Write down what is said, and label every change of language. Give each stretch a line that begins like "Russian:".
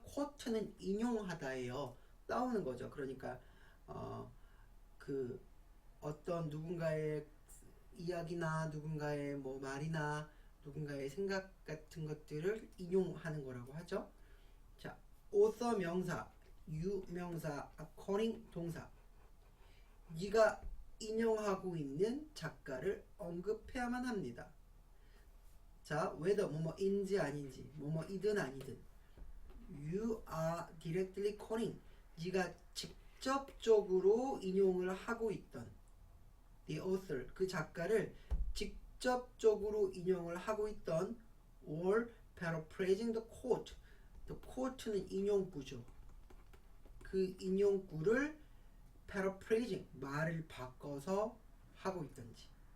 Korean: quote는 인용하다예요. 따오는 거죠. 그러니까 그 어떤 누군가의 이야기나 누군가의 뭐 말이나 누군가의 생각 같은 것들을 인용하는 거라고 하죠. 자, author 명사, you 명사, according 동사. 네가 인용하고 있는 작가를 언급해야만 합니다. 자, whether 뭐뭐인지 아닌지, 뭐뭐이든 아니든.
English: You are directly quoting.
Korean: 네가 직접적으로 인용을 하고 있던 the author, 그 작가를 직접적으로 인용을 하고 있던
English: or paraphrasing the quote.
Korean: The quote는 인용구죠. 그 인용구를 paraphrasing, 말을 바꿔서 하고 있던지.